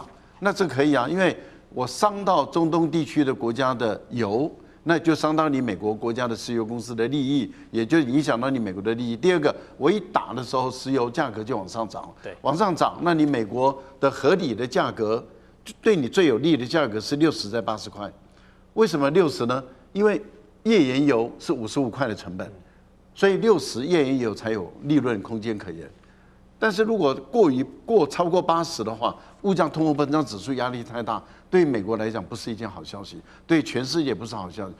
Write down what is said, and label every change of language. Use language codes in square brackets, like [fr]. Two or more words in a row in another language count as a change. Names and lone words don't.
[zh] 那這可以啊，因為我傷到中東地區的國家的油，那就傷到你美國國家的石油公司的利益，也就影響到你美國的利益。第二個，我一打的時候，石油價格就往上漲，往上漲，那你美國的合理的價格，對你最有利的價格是60在80 塊，為什麼60呢？因為頁岩油是55塊的成本，所以60頁岩油才有利潤空間可言。但是如果超過80的話，物價通貨膨脹指數壓力太大，對美國來講不是一件好消息，對全世界不是好消息。